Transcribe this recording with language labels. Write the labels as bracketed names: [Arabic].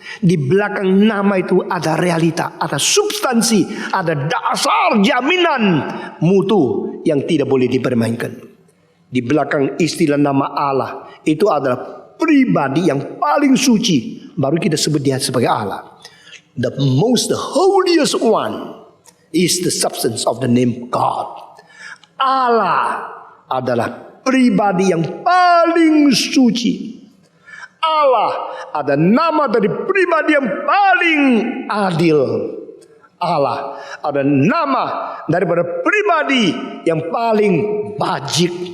[Indonesian] Di belakang nama itu ada realita, ada substansi, ada dasar jaminan mutu yang tidak boleh dipermainkan. Di belakang istilah nama Allah itu adalah pribadi yang paling suci. Baru kita sebut dia sebagai Allah. [English] The most holiest one is the substance of the name God. [Indonesian] Allah adalah pribadi yang paling suci. Allah ada nama dari pribadi yang paling adil. Allah ada nama daripada pribadi yang paling bajik.